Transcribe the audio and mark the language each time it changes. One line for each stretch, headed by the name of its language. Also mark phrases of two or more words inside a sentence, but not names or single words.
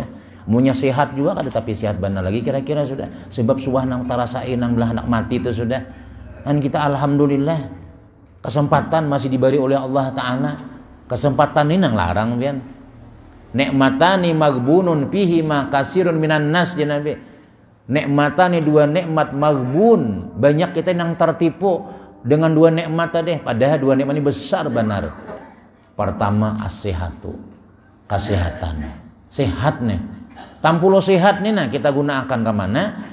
Banjar: Munya sehat juga kada tapi sehat benar lagi kira-kira sudah. Sebab suah nang tarasain nang belah hendak mati itu sudah. Dan kita alhamdulillah kesempatan masih diberi oleh Allah Ta'ala. Kesempatan ini nang larang pian.
Arabic: نعمتان مغبون فيهما كثير من الناس يا نبي.
Banjar: Nikmatani dua nikmat maghbun, banyak kita yang tertipu dengan dua nikmat tadi, padahal dua nikmat ini besar benar. Pertama as-sihatu, kesehatan. Sehat nih. Tampulo sehat nih nah kita gunakan ke mana?